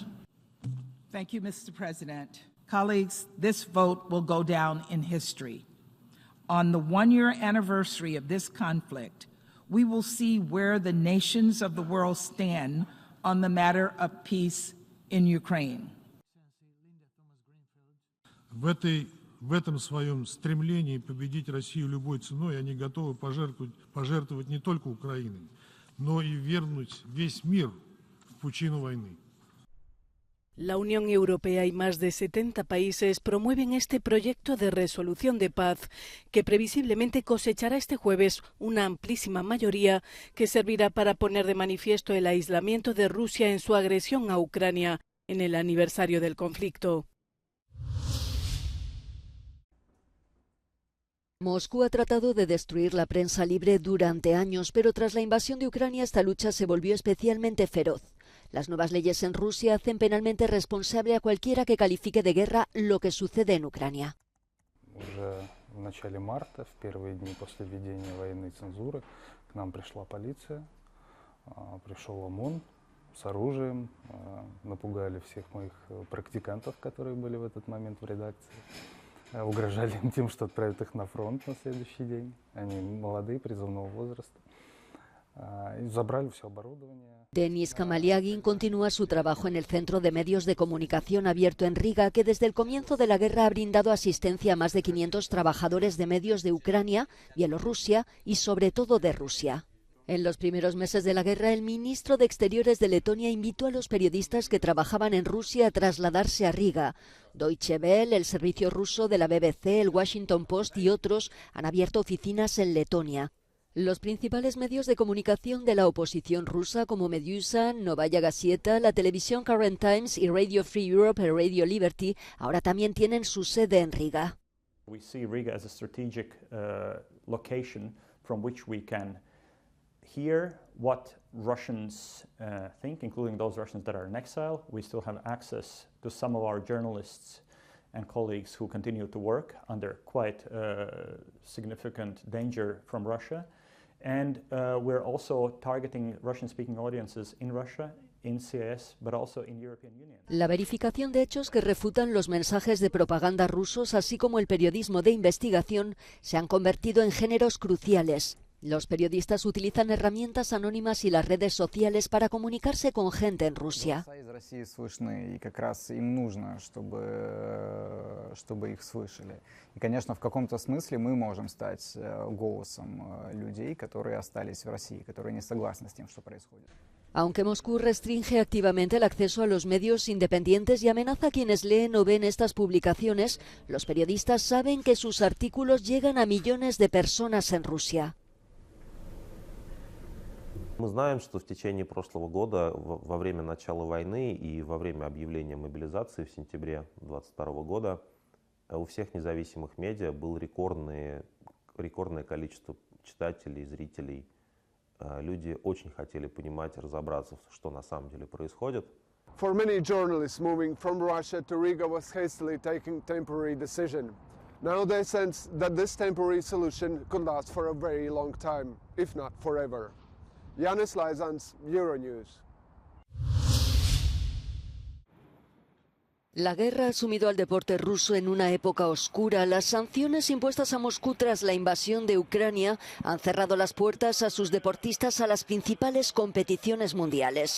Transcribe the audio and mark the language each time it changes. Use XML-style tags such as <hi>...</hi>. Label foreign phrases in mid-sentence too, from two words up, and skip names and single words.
<en>Thank you, Mr. President. Colleagues, this vote will go down in history. On the one-year anniversary of this conflict, we will see where the nations of the world stand on the matter of peace in Ukraine.</en> <ru>В этом своем стремлении победить Россию любой ценой они готовы пожертвовать не только Украиной, но и вернуть весь мир в пучину войны.</ru> <es>La Unión Europea y más de 70 países promueven este proyecto de resolución de paz que previsiblemente cosechará este jueves una amplísima mayoría que servirá para poner de manifiesto el aislamiento de Rusia en su agresión a Ucrania en el aniversario del conflicto. Moscú ha tratado de destruir la prensa libre durante años, pero tras la invasión de Ucrania esta lucha se volvió especialmente feroz. Las nuevas leyes en Rusia hacen penalmente responsable a cualquiera que califique de guerra lo que sucede en Ucrania.</es> <ru>Уже в начале марта, в первые дни после введения военной цензуры, к нам пришла полиция, пришел ОМОН с оружием, напугали всех моих практикантов, которые были в этот момент в редакции. Угрожали им тем, что отправят их на фронт на следующий день. Они молодые, призывного возраста. Y забрали все оборудование.</ru> <es>Denis Kamaliagin continúa su trabajo en el Centro de Medios de Comunicación Abierto en Riga, que desde el comienzo de la guerra ha brindado asistencia a más de 500 trabajadores de medios de Ucrania, Bielorrusia y sobre todo de Rusia. En los primeros meses de la guerra, el ministro de Exteriores de Letonia invitó a los periodistas que trabajaban en Rusia a trasladarse a Riga. Deutsche Welle, el servicio ruso de la BBC, el Washington Post y otros han abierto oficinas en Letonia. Los principales medios de comunicación de la oposición rusa como Medusa, Novaya Gazeta, la televisión Current Times y Radio Free Europe y Radio Liberty ahora también tienen su sede en Riga.</es> <en>We see Riga as a strategic location from which we can hear what Russians think, including those Russians that are in exile. We still have access to some of our journalists and colleagues who continue to work under quite significant danger from Russia. And we're also targeting Russian-speaking audiences in Russia, in CIS, but also in European Union.</en> <es>La verificación de hechos que refutan los mensajes de propaganda rusos, así como el periodismo de investigación, se han convertido en géneros cruciales. Los periodistas utilizan herramientas anónimas y las redes sociales para comunicarse con gente en Rusia.</es> <ru>Из России слышны, и как раз им нужно, чтобы их слышали. И, конечно, в каком-то смысле мы можем стать голосом людей, которые остались в России, которые не согласны с тем, что происходит.</ru> <es>Aunque Moscú restringe activamente el acceso a los medios independientes y amenaza a quienes leen o ven estas publicaciones, los periodistas saben que sus artículos llegan a millones de personas en Rusia.</es> <ru>Мы знаем, что в течение прошлого года, во время начала войны и во время объявления мобилизации в сентябре 2022 года, у всех независимых медиа было рекордное количество читателей, зрителей. Люди очень хотели понимать, разобраться, что на самом деле происходит.</ru> <en>For many journalists, moving from Russia to Riga was hastily taking temporary decision. Now they sense that this temporary solution could last for a very long time, if not forever. Yanis Laizans, Euronews.</en> <es>La guerra ha sumido al deporte ruso en una época oscura. Las sanciones impuestas a Moscú tras la invasión de Ucrania han cerrado las puertas a sus deportistas a las principales competiciones mundiales.</es>